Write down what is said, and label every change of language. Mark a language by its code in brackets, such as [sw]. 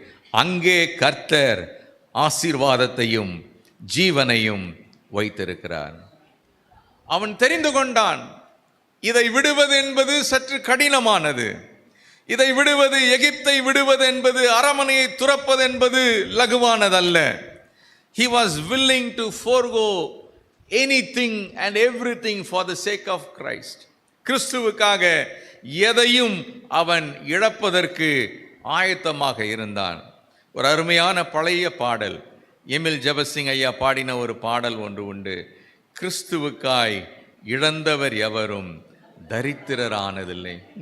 [ta] அங்கே கர்த்தர் ஆசீர்வாதத்தையும் ஜீவனையும் வைத்திருக்கிறார். அவன் தெரிந்து கொண்டான், இதை விடுவது என்பது சற்று கடினமானது. இதை விடுவது, எகிப்தை விடுவது என்பது, அரமனையை துறப்பது என்பது லகுவானதல்ல. [en] He was willing to forego anything and everything for the sake of Christ. [ta] கிறிஸ்துவுக்காக எதையும் அவன் இழப்பதற்கு ஆயத்தமாக இருந்தான். ஒரு அருமையான பழைய பாடல், எமில் ஜபசிங் ஐயா பாடின ஒரு பாடல் ஒன்று உண்டு. கிறிஸ்துவுக்காய் இழந்தவர் எவரும் தரித்திரரானதில்லை.